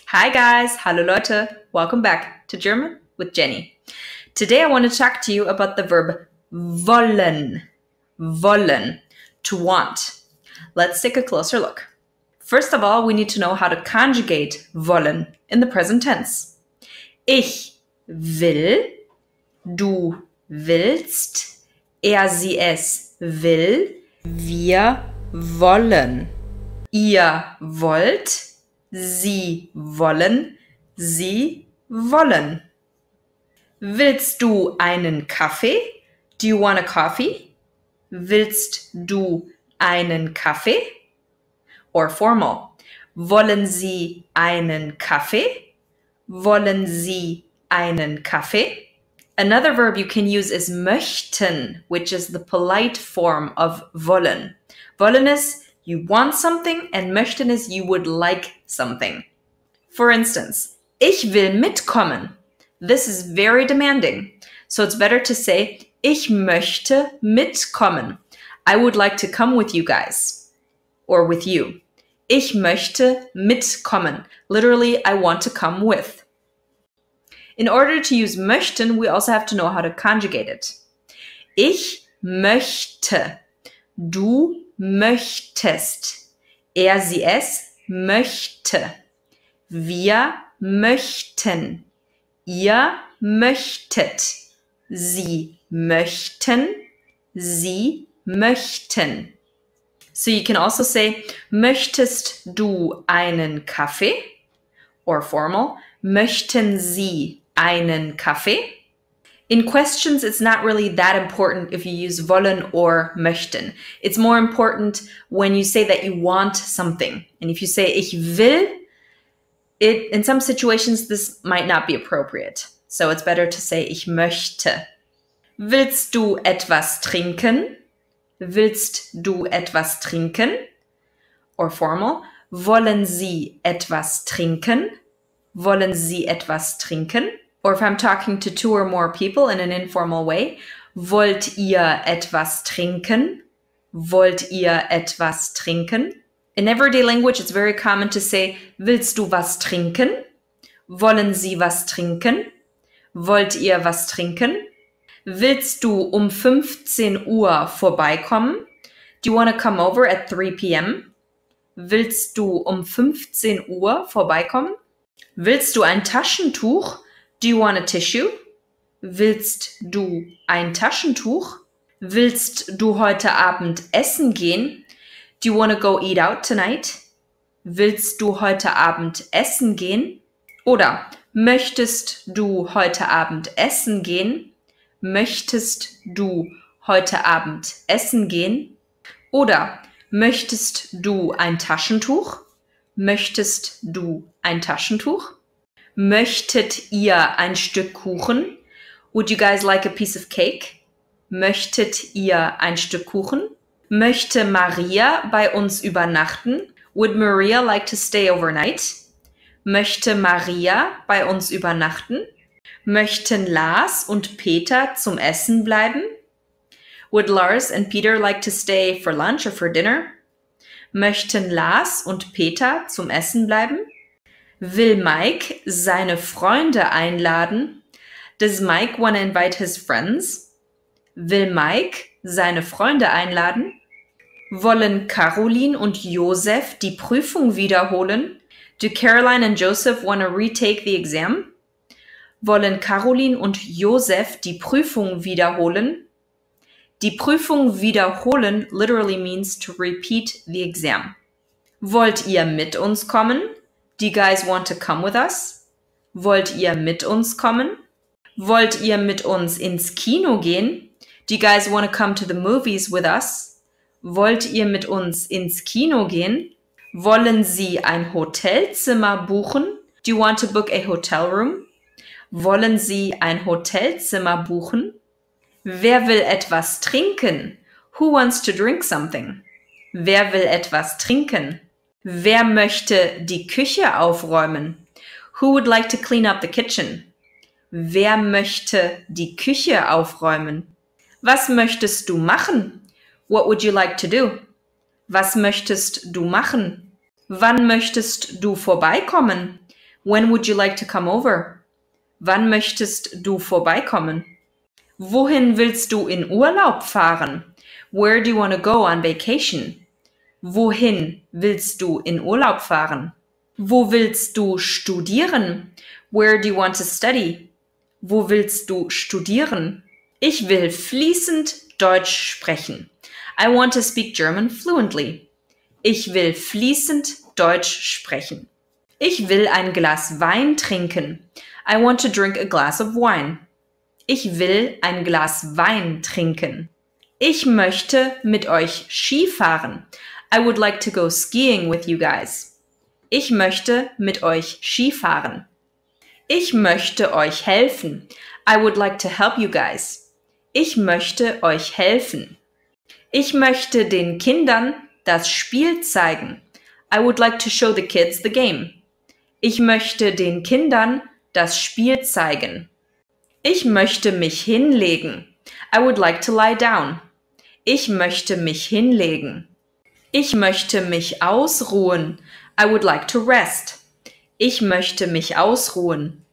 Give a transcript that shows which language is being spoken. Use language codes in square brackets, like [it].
[en] Hi guys, [de] hallo Leute, [en] welcome back to German with Jenny. Today I want to talk to you about the verb wollen, wollen, to want. Let's take a closer look. First of all, we need to know how to conjugate wollen in the present tense. [de] Ich will, du willst, er, sie, es will, wir wollen, ihr wollt, Sie wollen, sie wollen. Willst du einen Kaffee? [en] Do you want a coffee? [de] Willst du einen Kaffee? [en] Or formal. [de] Wollen Sie einen Kaffee? Wollen Sie einen Kaffee? [en] Another verb you can use is möchten, which is the polite form of wollen. Wollen is you want something, and möchten is you would like something. For instance, [de] ich will mitkommen. [en] This is very demanding. So it's better to say, [de] ich möchte mitkommen. [en] I would like to come with you guys. Or with you. [de] Ich möchte mitkommen. [en] Literally, I want to come with. In order to use möchten, we also have to know how to conjugate it. [de] Ich möchte. Du möchtest. Er, sie, es möchte. Wir möchten. Ihr möchtet. Sie möchten. Sie möchten. [en] So you can also say, [de] möchtest du einen Kaffee? [en] Or formal, [de] möchten Sie einen Kaffee? [en] In questions, it's not really that important if you use wollen or möchten. It's more important when you say that you want something. And if you say [de] ich will, [en] in some situations, this might not be appropriate. So it's better to say [de] ich möchte. Willst du etwas trinken? Willst du etwas trinken? [en] Or formal, [de] wollen Sie etwas trinken? Wollen Sie etwas trinken? [en] Or if I'm talking to two or more people in an informal way, [de] wollt ihr etwas trinken? Wollt ihr etwas trinken? In everyday language, it's very common to say, willst du was trinken? Wollen Sie was trinken? Wollt ihr was trinken? Willst du 15 Uhr vorbeikommen? [en] Do you want to come over at 3 p.m.? [de] Willst du 15 Uhr vorbeikommen? Willst du ein Taschentuch? [en] Do you want a tissue? [de] Willst du ein Taschentuch? Willst du heute Abend essen gehen? [en] Do you want to go eat out tonight? [de] Willst du heute Abend essen gehen? Oder möchtest du heute Abend essen gehen? Möchtest du heute Abend essen gehen? Oder möchtest du ein Taschentuch? Möchtest du ein Taschentuch? Möchtet ihr ein Stück Kuchen? [en] Would you guys like a piece of cake? [de] Möchtet ihr ein Stück Kuchen? Möchte Maria bei uns übernachten? [en] Would Maria like to stay overnight? [de] Möchte Maria bei uns übernachten? Möchten Lars und Peter zum Essen bleiben? [en] Would Lars and Peter like to stay for lunch or for dinner? [de] Möchten Lars und Peter zum Essen bleiben? Will Mike seine Freunde einladen? [en] Does Mike want to invite his friends? [de] Will Mike seine Freunde einladen? Wollen Caroline und Josef die Prüfung wiederholen? [en] Do Caroline and Joseph want to retake the exam? [de] Wollen Caroline und Josef die Prüfung wiederholen? Die Prüfung wiederholen [en] literally means to repeat the exam. [de] Wollt ihr mit uns kommen? [en] Do you guys want to come with us? [de] Wollt ihr mit uns kommen? Wollt ihr mit uns ins Kino gehen? [en] Do you guys want to come to the movies with us? [de] Wollt ihr mit uns ins Kino gehen? Wollen Sie ein Hotelzimmer buchen? [en] Do you want to book a hotel room? [de] Wollen Sie ein Hotelzimmer buchen? Wer will etwas trinken? [en] Who wants to drink something? [de] Wer will etwas trinken? Wer möchte die Küche aufräumen? [en] Who would like to clean up the kitchen? [de] Wer möchte die Küche aufräumen? Was möchtest du machen? [en] What would you like to do? [de] Was möchtest du machen? Wann möchtest du vorbeikommen? [en] When would you like to come over? [de] Wann möchtest du vorbeikommen? Wohin willst du in Urlaub fahren? [en] Where do you want to go on vacation? [de] Wohin willst du in Urlaub fahren? Wo willst du studieren? [en] Where do you want to study? [de] Wo willst du studieren? Ich will fließend Deutsch sprechen. [en] I want to speak German fluently. [de] Ich will fließend Deutsch sprechen. Ich will ein Glas Wein trinken. [en] I want to drink a glass of wine. [de] Ich will ein Glas Wein trinken. Ich möchte mit euch Ski fahren. [en] I would like to go skiing with you guys. [de] Ich möchte mit euch Ski fahren. Ich möchte euch helfen. [en] I would like to help you guys. [de] Ich möchte euch helfen. Ich möchte den Kindern das Spiel zeigen. [en] I would like to show the kids the game. [de] Ich möchte den Kindern das Spiel zeigen. Ich möchte mich hinlegen. [en] I would like to lie down. [de] Ich möchte mich hinlegen. Ich möchte mich ausruhen. [en] I would like to rest. [de] Ich möchte mich ausruhen.